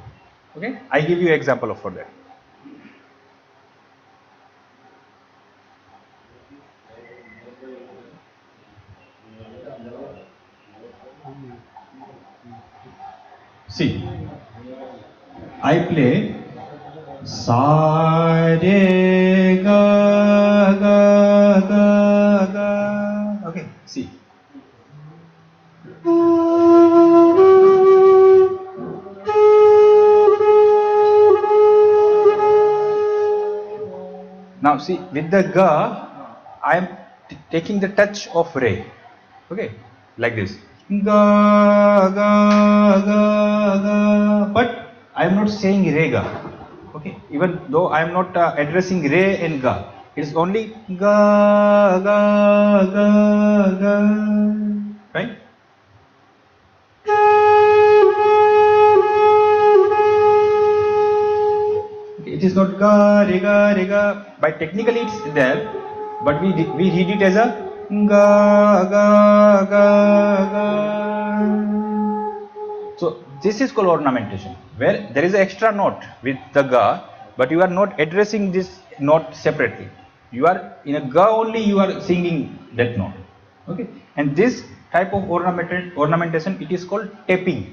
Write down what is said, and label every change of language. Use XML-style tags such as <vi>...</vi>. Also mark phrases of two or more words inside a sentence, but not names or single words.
<en>Okay, I give you example for that. See, I play sa re ga ga ga ga. Okay, see. Now see, with the ga, I am taking the touch of re. Okay, like this. Ga ga ga ga. But I am not saying re ga. Okay, even though I am not addressing re and ga, it is only ga ga ga ga. Right? It is not ga re ga re ga. By technically it's there, but we read it as a ga ga ga ga. So this is called ornamentation, where there is an extra note with the ga, but you are not addressing this note separately. You are in a ga only. You are singing that note. Okay, and this type of ornamentation, it is called tapping.</en>